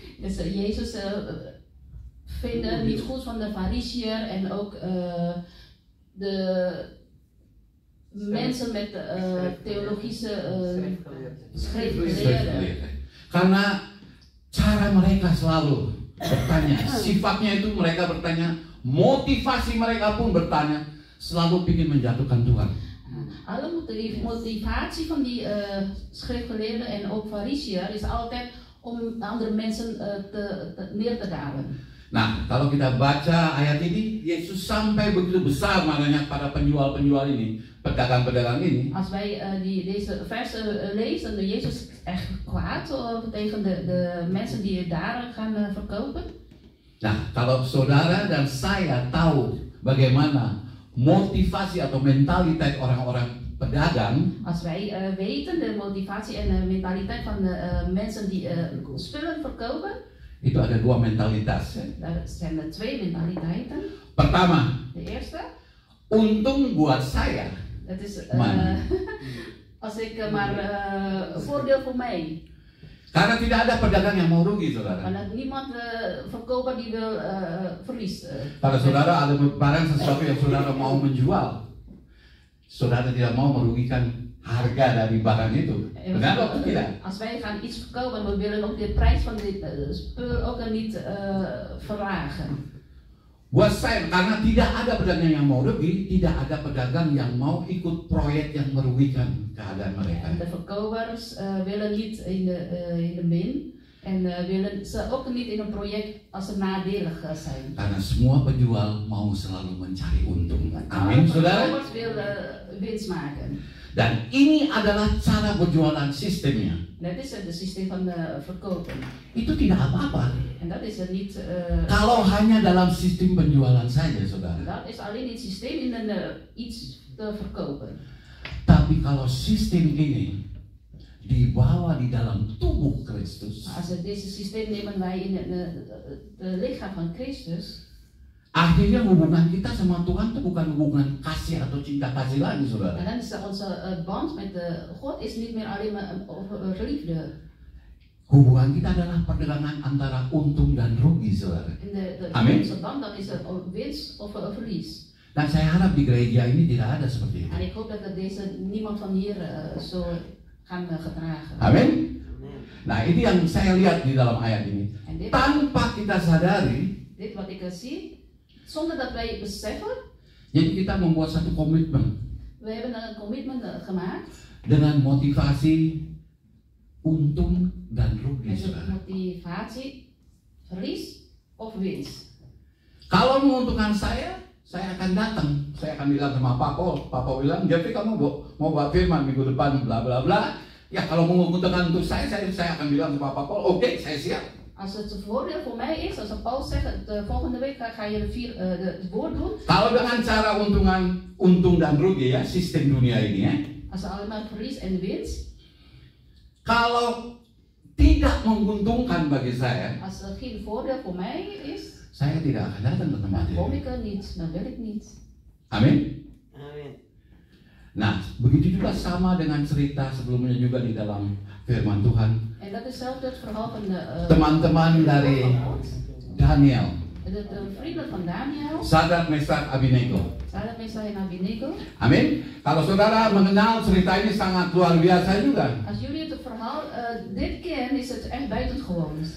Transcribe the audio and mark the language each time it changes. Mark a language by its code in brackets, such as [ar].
[nl] Dus Jezus vindt het niet goed van de Farisiër en ook de mensen met theologische schriftgeleerden. [id] Karena cara mereka selalu bertanya, sifatnya itu mereka bertanya, motivasi mereka pun bertanya, selalu ingin menjatuhkan Tuhan. [nl] Alle motivatie van die schriftgeleerden en ook Farisiër is altijd om andere mensen neer te dalen. [id] Nah, kalau kita baca ayat ini, Yesus sampai begitu besar marahnya pada penjual-penjual ini, pedagang-pedagang ini. [nl] Als wij deze versen lezen, dan Jezus echt kwaad tegen de mensen die daar gaan verkopen. [id] Nah, kalau saudara dan saya tahu bagaimana motivasi atau mentalitas orang-orang pedagang, [nl] Als wij weten de motivatie en de mentaliteit van de mensen die spullen verkopen, [id] itu ada 2 mentalitas. [nl] daar zijn er 2 mentaliteiten. [id] Pertama, [nl] De eerste, [id] untung buat saya. [nl] dat is [id] Mana? [nl] als ik maar voordeel voor mij. [id] Karena tidak ada pedagang yang mau rugi, saudara. [nl] Maar niemand verkoper die wil verlies. [id] Pada saudara ada barang sesuatu yang saudara mau menjual, saudara tidak mau merugikan harga dari barang itu. Benar atau tidak? [nl] Als wij gaan iets verkopen, we willen ook de prijs van dit spul ook niet verlagen. [id] Buat saya, karena tidak ada pedagang yang mau rugi, tidak ada pedagang yang mau ikut proyek yang merugikan keadaan mereka. [nl] De verkopers willen niet in de min en willen ze ook niet in een project als ze nadelig zijn. [id] Karena semua penjual mau selalu mencari untung. Amin, [nl] Alle [id] saudara. [nl] verkopers willen winst maken. [id] Dan ini adalah cara berjualan sistemnya. [nl] Dat is het systeem van de verkopen. [id] Itu tidak apa-apa. [nl] En dat is het niet. [id] Kalau hanya dalam sistem penjualan saja, saudara. [nl] Dat is alleen het systeem in iets te verkopen. [id] Tapi kalau sistem ini dibawa di dalam tubuh Kristus, [nl] Als we deze systeem nemen wij in het lichaam van Christus. [id] akhirnya hubungan kita sama Tuhan itu bukan hubungan kasih atau cinta kasih lagi, saudara. [nl] dan is onze band met God is niet meer alleen maar over liefde. [id] Hubungan kita adalah perdagangan antara untung dan rugi, saudara. [nl] En [id] Amin. [nl] onze band dan is het winst of verlies. [id] Dan saya harap di gereja ini tidak ada seperti itu. [nl] En ik hoop dat niemand van hier zo gaan gedragen. [id] Amin. Nah, ini yang saya lihat di dalam ayat ini. [nl] En [id] Tanpa kita sadari, [nl] dit wat ik zie, zonder dat wij beseffen, [id] Jadi kita membuat satu komitmen [nl] We hebben een commitment gemaakt. [id] dengan motivasi untung dan rugi, [nl] Met de [id] saudara. [nl] motivatie, verlies of winst. [id] Kalau menguntungkan saya akan datang. Saya akan bilang sama Papa bilang, Jeffrey kamu mau bawa firman minggu depan, bla bla bla. Ya kalau menguntungkan untuk saya akan bilang sama Papa, oke, saya siap. [nl] Als het een voordeel voor mij is, als Paul zegt, volgende week ga je het woord doen. [id] Kalau dengan cara untung dan rugi ya, sistem dunia ini ya. [nl] Als alleen maar verlies en winst. [id] Kalau tidak menguntungkan bagi saya, [nl] Als er geen voordeel voor mij is, [id] saya tidak akan datang ke tempat [nl] dan kom [id] ini. [nl] ik er niet, dan wil ik niet. [id] Amin. Amin. Nah, begitu juga sama dengan cerita sebelumnya juga di dalam firman Tuhan. [nl] En dat is hetzelfde het verhaal van de [id] Teman-teman dari Daniel, [nl] de vrienden van Daniel, [id] Sadrak, Meshach, Abednego. [nl] Sadrak, Meshach en Abednego. [id] Amin. Kalau saudara mengenal cerita ini sangat luar biasa juga. [nl] Als jullie het verhaal dit kennen, is het echt buitengewoon.